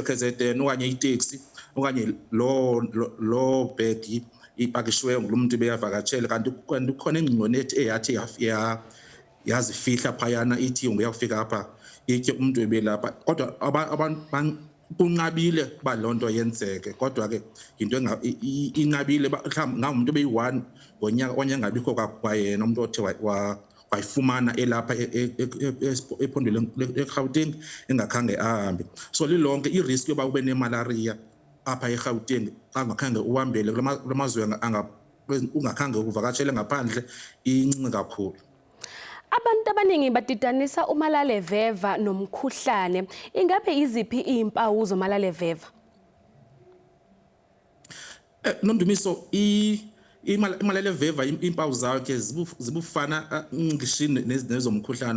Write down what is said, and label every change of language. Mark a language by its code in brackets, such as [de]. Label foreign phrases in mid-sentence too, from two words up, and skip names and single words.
[xh] eKZN okanye itaxi okanye lo bag ipakishiweyo ngumuntu beyavakatshela kanti kukhona ingqongqoni eyathi yazifihla phayana ithi ngiyafika apha ithe umuntu ebelapha, kodwa abantu kunqabile ba lonto yenzeke, kodwa ke into inqabile mhlawumbe ngamuntu beyi1 ngonyaka onyangabikho kwayena umuntu othe wayifumana elapha ephondweni leGauteng engakhange ahambe. So lilonke irisk yoba ube nemalaria apha eGauteng angakhange uhambele kulamazwe ungakhange uvakatshele ngaphandle incinci kakhulu. [zu] Abantu abaningi badidanisa umalaleveva nomkhuhlane. Ingabe iziphi izimpawu zomalaleveva? [xh] Nomdumiso imalaleveva impawu zakhe zibufana ngishini nezomkhuhlane.